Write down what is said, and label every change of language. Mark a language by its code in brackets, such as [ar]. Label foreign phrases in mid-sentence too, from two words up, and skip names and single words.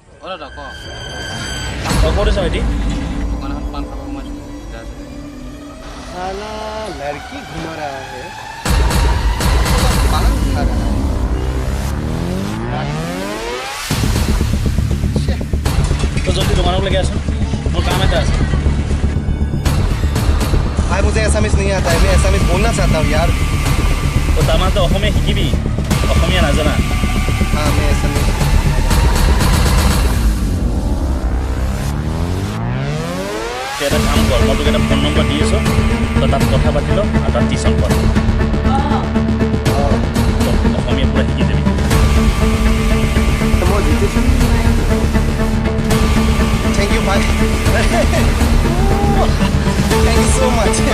[as] ওরা ক ক'ত আছ ভাইটি দোকান এখন পান খাব সোমাইছো [hi] साला लड़की घुमा रहा है पान खा रहा है [as] তো জলদি দোকানক লেগে আছোন মোৰ কাম এটা আছে [hi] भाई मुझे एसामिस नहीं आता है मैं एसामिस बोलना चाहता हूँ यार [as] তো তাৰমানে তই অসমীয়া শিকিবি অসমীয়া নাজানা [hi] हाँ मैं एसामिस [as] তই এটা কাম কৰ মই তোক এটা ফোন নম্বৰ দি আছোঁ তই তাত কথা পাতি ল আৰু তাত টিউশ্যন কৰ তই অসমীয়া পুৰা শিকি যাবি [en] thank you भाई thank you so much